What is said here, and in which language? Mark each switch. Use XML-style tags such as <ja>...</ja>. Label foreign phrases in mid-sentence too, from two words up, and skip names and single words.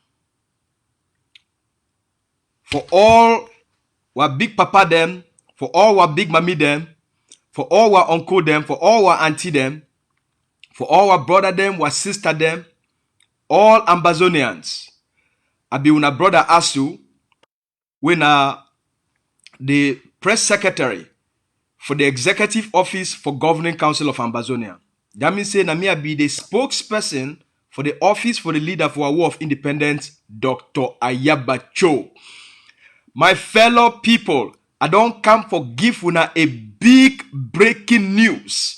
<pcm>For all our big papa them, for all our big mommy them, for all our uncle them, for all our auntie them, for all our brother them, our sister them, all Ambazonians. I be una brother Asu, we na the press secretary for the executive office for governing council of Ambazonia. That means say na me I be the spokesperson for the office for the leader for our war of independence, Dr. Ayabacho. My fellow people, I don't come for give una a big breaking news.</pcm>